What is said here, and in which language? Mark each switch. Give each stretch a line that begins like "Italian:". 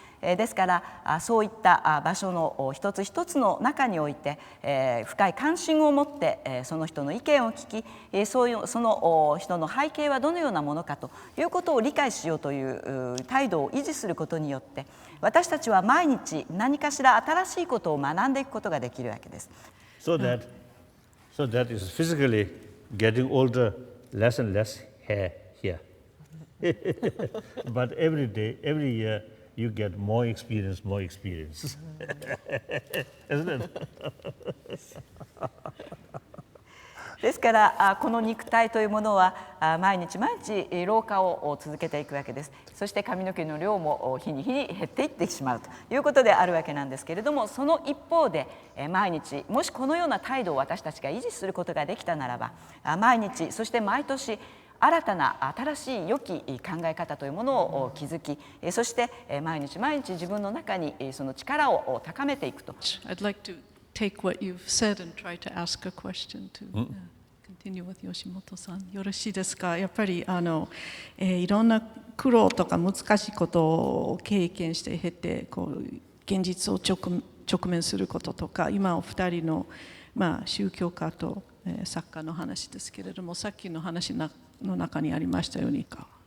Japanese: ですからそういった場所の一つ一つの中において深い関心を持ってその人の意見を聞きその人の背景はどのようなものかということを理解しようという態度を維持することによって私たちは毎日何かしら新しいことを学んでいくことができるわけです。
English: So that is physically getting older, less and less hair here. But every day, every year, you get more experience, more experience. Isn't it?
Japanese: ですからこの肉体というものは毎日毎日老化を続けていくわけです。そして髪の毛の量も日に日に減っていってしまうということであるわけなんですけれども、その一方で毎日もしこのような態度を私たちが維持することができたならば毎日そして毎年新たな新しい良き考え方というものを築き、そして毎日毎日自分の中にその力を高めていくと。
English: I'd like to take what you've said and try to ask a question to continue with 吉本さん。
Japanese: よろしいですか？やっぱりいろんな苦労とか難しいことを経験して経て現実を直面することとか、今お二人の宗教家と作家の話ですけれども、さっきの話の中にありましたようにか。